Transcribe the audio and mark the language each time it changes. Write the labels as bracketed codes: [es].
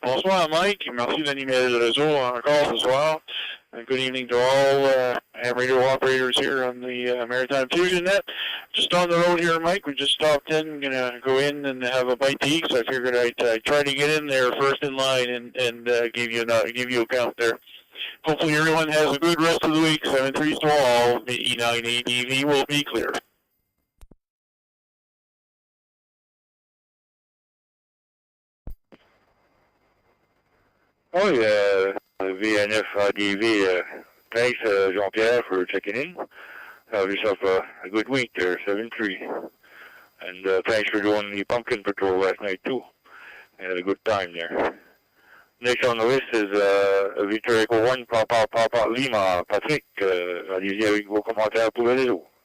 [fr] Bonsoir Mike, merci d'animer le réseau encore ce soir. [en] Good evening to all ham radio operators here on the Maritime Fusion Net. Just on the road here, Mike, we just stopped in, gonna go in and have a bite to eat, so I figured I'd try to get in there first in line and give you a count there. Hopefully everyone has a good rest of the week. 7-3 to all. The E9 ADV will be clear. Oh, yeah, VNF ADV, thanks, Jean-Pierre, for checking in. Have yourself a good week there, 7-3. And thanks for doing the pumpkin patrol last night, too. I had a good time there. Next on the list is Victor Echo 1, Papa Lima, Patrick. [fr] Allez-y avec vos commentaires pour le réseau.